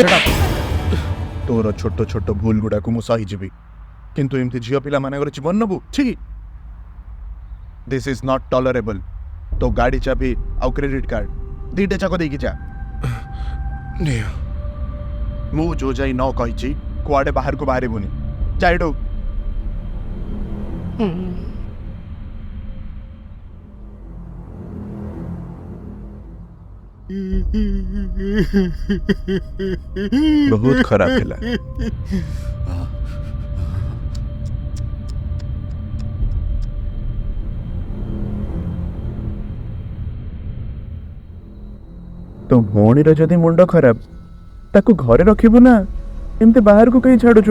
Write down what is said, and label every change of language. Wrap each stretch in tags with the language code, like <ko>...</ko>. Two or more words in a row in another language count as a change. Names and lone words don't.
<or>ତୋର ଛୋଟ ଛୋଟ ଭୁଲ ଗୁଡ଼ାକୁ ମୁଁ ସହିଯିବି କିନ୍ତୁ ଏମିତି ଝିଅ ପିଲାମାନଙ୍କର ଜୀବନ ନେବୁ ଛି।</or> <en>This is not tolerable.</en> <or>ତୋ ଗାଡ଼ି ଚାବି ଆଉ କ୍ରେଡିଟ୍ କାର୍ଡ ଦୁଇଟା ଯାକ ଦେଇକି ଯା। ମୁଁ ଯୋଉ ଯାଇ ନ କହିଛି କୁଆଡ଼େ ବାହାରକୁ ବାହାରିବୁନି। ଯା ଏଠୁ। ବହୁତ ଖରାପ ଖେଳା। ତୋ ଭଉଣୀର ଯଦି ମୁଣ୍ଡ ଖରାପ ତାକୁ ଘରେ ରଖିବୁ ନା ଏମିତି ବାହାର କୋ କହିଁ ଛାଡ଼ୁଛୁ।</or>